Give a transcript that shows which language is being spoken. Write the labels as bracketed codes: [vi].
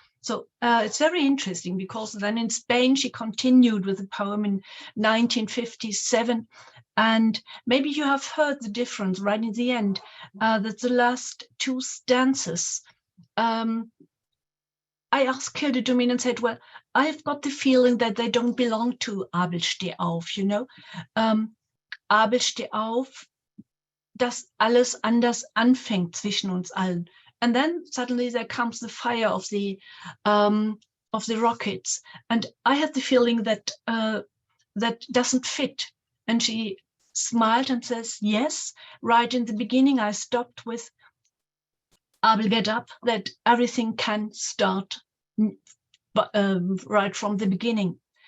[en] So it's very interesting, because then in Spain she continued with the poem in 1957. And maybe you have heard the difference right in the end, that the last two stanzas, I asked Hilde Domin and said, well, I've got the feeling that they don't belong to Abel steh auf, you know. [de] Abel steh auf, dass alles anders anfängt zwischen uns allen. [en] And then suddenly there comes the fire of the rockets. And I had the feeling that that doesn't fit. And she smiled and says, yes, right in the beginning, I stopped with Abel get up, that everything can start right from the beginning.